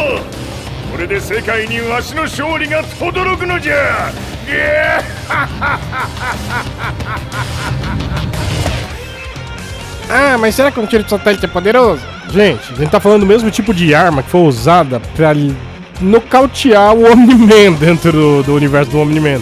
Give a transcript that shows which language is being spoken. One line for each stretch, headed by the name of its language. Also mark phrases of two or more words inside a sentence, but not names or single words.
Japanese: これで世界にわしの勝利が轟くのじゃ。
Portuguese: Ah, mas será que um tiro de satélite é poderoso? Gente, a gente tá falando do mesmo tipo de arma que foi usada pra nocautear o Omni-Man dentro do universo do Omni-Man.